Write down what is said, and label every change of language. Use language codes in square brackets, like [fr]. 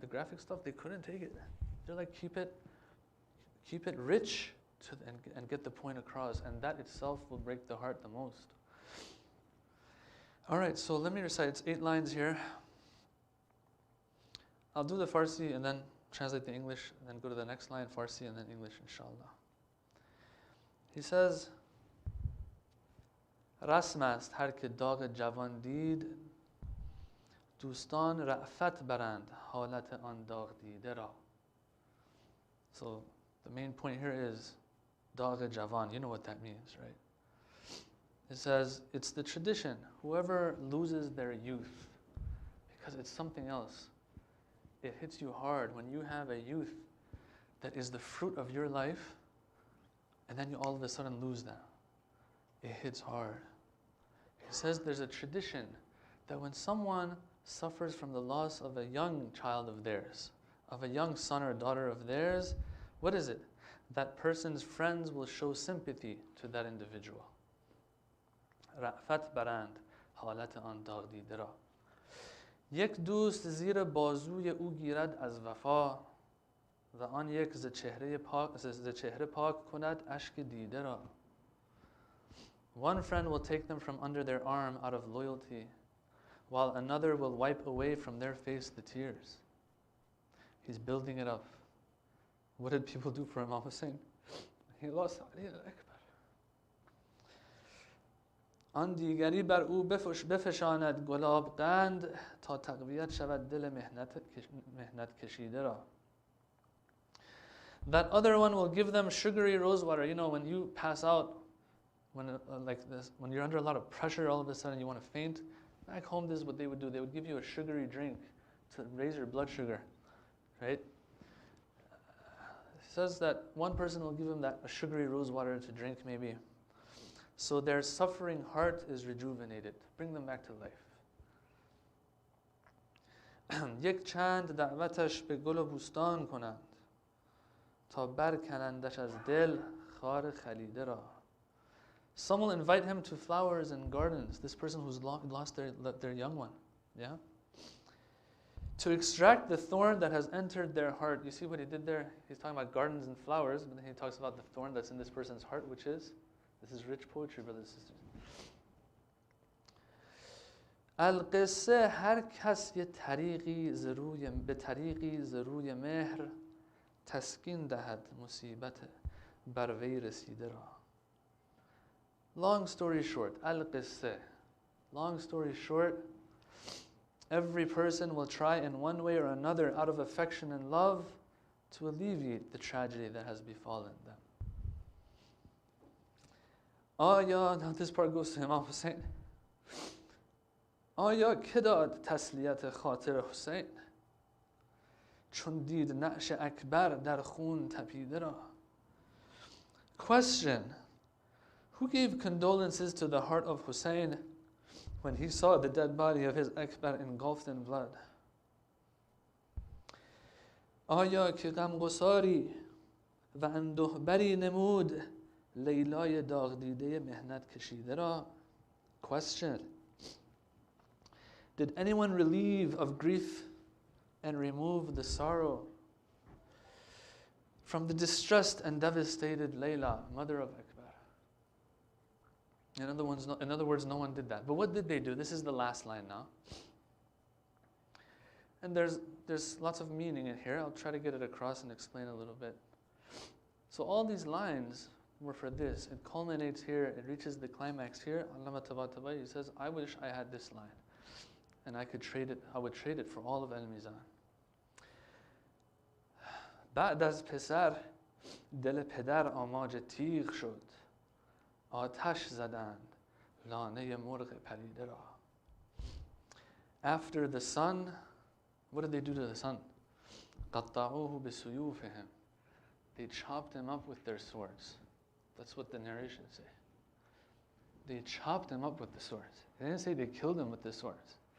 [en] The graphic stuff, they couldn't take it. They're like, keep it rich and get the point across. And that itself will break the heart the most. All right, so let me recite. It's 8 lines here. I'll do the Farsi and then translate the English, and then go to the next line, Farsi, and then English, inshallah. He says, [fa] رسم است هر که داغ جوان دید دوستان رأفت برند حالت آن داغ دیده را. [en] So the main point here is [fa] داغ جوان. [en] You know what that means, right? It says it's the tradition. Whoever loses their youth, because it's something else, it hits you hard when you have a youth that is the fruit of your life, and then you all of a sudden lose them. It hits hard. It says there's a tradition that when someone suffers from the loss of a young child of theirs, of a young son or daughter of theirs, what is it? That person's friends will show sympathy to that individual. [fa] رأفت برند حالت آن داغ دیده را. یک دوست زیر بازوی او گیرد از وفا و آن یک ز چهره پاک کند اشک دیده را. [en] One friend will take them from under their arm out of loyalty, while another will wipe away from their face the tears. He's building it up. What did people do for Imam Hussein? He lost Ali al-Akbar. [fa] آن دیگری بر او بفشاند گلاب قند تا تقویت شود دل مهنت کشیده را. [en] That other one will give them sugary rose water. You know, when you pass out, when like this, when you're under a lot of pressure, all of a sudden you want to faint. Back home, this is what they would do. They would give you a sugary drink to raise your blood sugar, right? It says that one person will give him that a sugary rose water to drink, maybe. So their suffering heart is rejuvenated. Bring them back to life. [fa] یک چند دعوتش به گل و بوستان کنند تا برکنندش از دل خار خلیده را. [en] Some will invite him to flowers and gardens, this person who's lost their young one, yeah? To extract the thorn that has entered their heart. You see what he did there? He's talking about gardens and flowers, but then he talks about the thorn that's in this person's heart, which is, this is rich poetry, brothers and sisters. [fa] القصه هر کس یه طریقی به طریقی ضروی مهر تسکین دهد مصیبت بر وی رسیده را. [en] Long story short, al-qisse. Long story short, every person will try in one way or another out of affection and love to alleviate the tragedy that has befallen them. Now this part goes to Imam Hussein. [fa] آیا که داد تسلیت خاطر حسین چون دید نعش اکبر در خون تپیده را. [en] Question: Who gave condolences to the heart of Hussein when he saw the dead body of his Akbar engulfed in blood? [fa] آیا که غمگساری و اندوهبری نمود لیلای داغ دیده مهنت کشیده را. [en] Question: Did anyone relieve of grief and remove the sorrow from the distressed and devastated Layla, mother of Akbar? In other words, no one did that. But what did they do? This is the last line now. And there's lots of meaning in here. I'll try to get it across and explain a little bit. So all these lines were for this. It culminates here. It reaches the climax here. Allama Tabatabai, he says, I wish I had this line. And I would trade it for all of Al-Mizan. [fa] بعد از پسر دل پدر آماج تیغ شد آتش زدند لانه مرغ پریده را. [en] After the son, what did they do to the son? [ar] قطعوه بسيوفهم. [en] They chopped him up with their swords. That's what the narrations say. They chopped him up with the swords. They didn't say they killed him with the swords.